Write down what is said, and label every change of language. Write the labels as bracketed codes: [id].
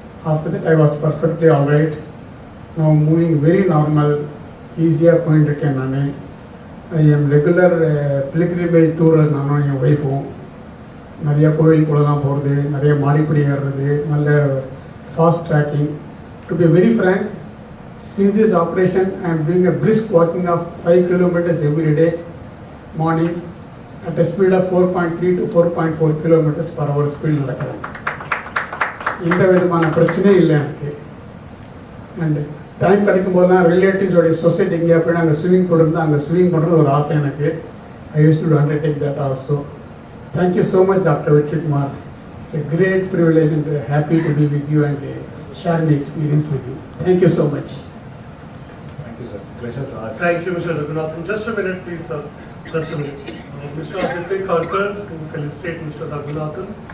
[en] After that I was perfectly all right. Now moving very normal, [ta] ஈஸியாக போயிட்டுருக்கேன் நான். [en] I am regular pilgrimage tourer. [ta] நானும் என் ஒய்ஃபும் நிறைய கோயில் கூடலாம் போகிறது, நிறைய மாடிப்படி ஏறுறது, நல்ல fast tracking. [en] To be very frank, since this operation I am doing a brisk walking of 5 kilometers every day morning at a speed of 4.3 to 4.4 kilometers per hour speed நடக்கிறேன். [ta] எந்த விதமான பிரச்சனையும் இல்லை எனக்கு. அண்ட் டைம் கிடைக்கும் போதெல்லாம் ரிலேட்டிவ்ஸோடைய society எங்கேயா போய் அங்கே ஸ்விம்மிங் பூல் இருந்தால் அங்கே ஸ்விம்மிங் பண்ணுறது ஒரு ஆசை எனக்கு. [en] I use to undertake that also. Thank you so much, Dr. Vetrikumar. It's a great privilege and happy to be with you and share my experience with you. Thank you so much. Thank you, sir. Pleasure to us. Thank you, Mr. Raghunathan. Just a minute, please, sir. Just a minute. Mr. Aditya Kharkar to felicitate Mr. Raghunathan.